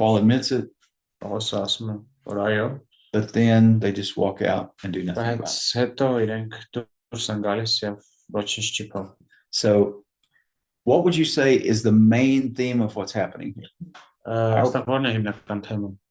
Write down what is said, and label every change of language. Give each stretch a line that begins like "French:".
English: Paul admits it,
Armenian: Պողոսը ասում է, որ այո,
English: but then they just walk out and do nothing about
Armenian: բայց
English: it.
Armenian: հետո իրենք դուրս են գալիս եւ ոչինչ չի փոխվում։
English: So what would you say is the main theme of what's happening here?
Armenian: Այստեղ ո՞րն է հիմնական թեման։